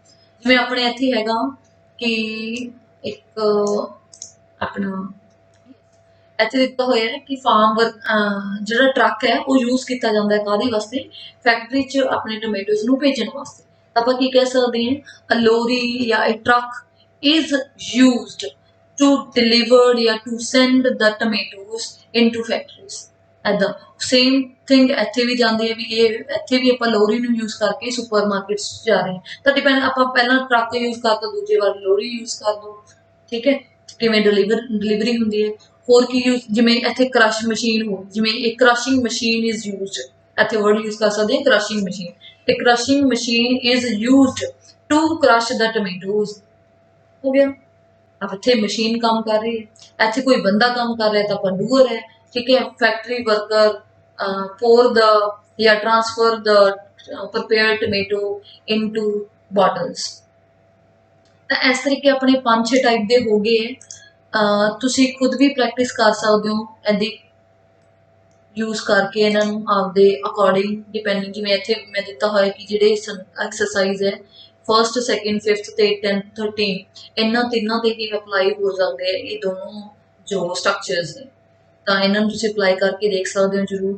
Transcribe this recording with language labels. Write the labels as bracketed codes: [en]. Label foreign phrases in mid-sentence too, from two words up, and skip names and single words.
[pa] ਜਿਵੇਂ ਆਪਣੇ ਇੱਥੇ ਹੈਗਾ ਕਿ ਇੱਕ ਆਪਣਾ ਇੱਥੇ ਦਿੱਤਾ ਹੋਇਆ ਹੈ ਕਿ [en] farm work [pa] ਜਿਹੜਾ ਟਰੱਕ ਹੈ ਉਹ ਯੂਜ਼ ਕੀਤਾ ਜਾਂਦਾ ਹੈ ਕਾਹਦੇ ਵਾਸਤੇ, ਫੈਕਟਰੀ 'ਚ ਆਪਣੇ ਟੋਮੇਟੋਜ਼ ਨੂੰ ਭੇਜਣ ਵਾਸਤੇ। ਤਾਂ ਆਪਾਂ ਕੀ ਕਹਿ ਸਕਦੇ ਹਾਂ, [en] a lorry ਜਾਂ a truck is used to deliver ਜਾਂ to send the tomatoes into factories। [pa] ਇੱਦਾਂ [en] same thing [pa] ਇੱਥੇ ਵੀ ਜਾਂਦੀ ਹੈ ਵੀ ਇਹ ਇੱਥੇ ਵੀ ਆਪਾਂ ਲੋਰੀ ਨੂੰ ਯੂਜ਼ ਕਰਕੇ ਸੁਪਰ ਮਾਰਕੀਟਸ ਜਾ ਰਹੇ ਹਾਂ, ਤਾਂ ਡਿਪੈਂਡ ਆਪਾਂ ਪਹਿਲਾਂ ਟਰੱਕ ਯੂਜ਼ ਕਰਤਾ, ਦੂਜੇ ਵਾਰ ਲੋਰੀ ਯੂਜ਼ ਕਰ ਦੋ, ਠੀਕ ਹੈ, ਕਿਵੇਂ ਡਿਲੀਵਰੀ ਹੁੰਦੀ ਹੈ। ਹੋਰ ਕੀ ਯੂਜ਼, ਜਿਵੇਂ ਇੱਥੇ [en] crush machine [pa] ਹੋ, ਜਿਵੇਂ ਇਹ [en] crushing machine is used, [pa] ਇੱਥੇ ਵਰਡ ਯੂਜ਼ ਕਰ ਸਕਦੇ ਹਾਂ [en] crushing machine, [pa] ਇਹ [en] crushing machine is used to crush the tomatoes, [pa] ਹੋ ਗਿਆ। [hi] अब इतने मशीन काम कर रही है, इतने कोई बंदा काम कर रहा है तो आप डूअर है, ठीक है। [en] factory worker pour the या transfer the prepared tomato into bottles। [pa] ਤਾਂ ਇਸ ਤਰੀਕੇ ਆਪਣੇ 5-6 ਟਾਈਪ ਦੇ ਹੋ ਗਏ ਹੈ। ਤੁਸੀਂ ਖੁਦ ਵੀ ਪ੍ਰੈਕਟਿਸ ਕਰ ਸਕਦੇ ਹੋ ਇਹਦੀ ਯੂਜ਼ ਕਰਕੇ ਇਹਨਾਂ ਨੂੰ ਆਪਦੇ ਅਕੋਰਡਿੰਗ ਡਿਪੈਂਡਿੰਗ, ਜਿਵੇਂ ਇੱਥੇ ਮੈਂ ਦਿੱਤਾ ਹੋਇਆ ਕਿ ਜਿਹੜੇ ਐਕਸਰਸਾਈਜ਼ ਹੈ [en] first second fifth [pa] ਤੇ 10th 13 ਇਹਨਾਂ ਤਿੰਨਾਂ ਤੇ ਹੀ ਅਪਲਾਈ ਹੋ ਜਾਂਦੇ ਆ ਇਹ ਦੋਨੋਂ ਜੋ ਸਟਰਕਚਰਸ ਨੇ, ਤਾਂ ਇਹਨਾਂ ਨੂੰ ਤੁਸੀਂ ਅਪਲਾਈ ਕਰਕੇ ਦੇਖ ਸਕਦੇ ਹੋ ਜ਼ਰੂਰ।